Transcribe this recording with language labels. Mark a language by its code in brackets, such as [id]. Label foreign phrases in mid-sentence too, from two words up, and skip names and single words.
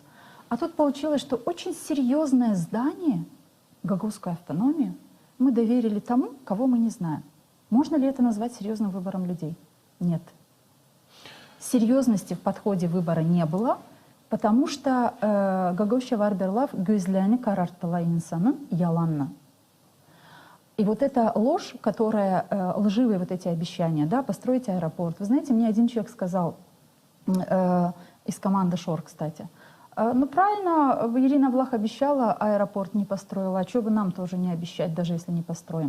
[ru] А тут получилось, что очень серьезное здание, гагаузскую автономию, мы доверили тому, кого мы не знаем. Можно ли это назвать серьезным выбором людей? Нет. Серьезности в подходе выбора не было, потому что Гагаузия [gag] варберлав гюзляни карартала инсанын яланна. [ru] И вот эта ложь, которая, лживые вот эти обещания, да, построить аэропорт. Вы знаете, мне один человек сказал, из команды Шор, кстати, ну правильно, Ирина Влах обещала, аэропорт не построила, а что бы нам тоже не обещать, даже если не построим.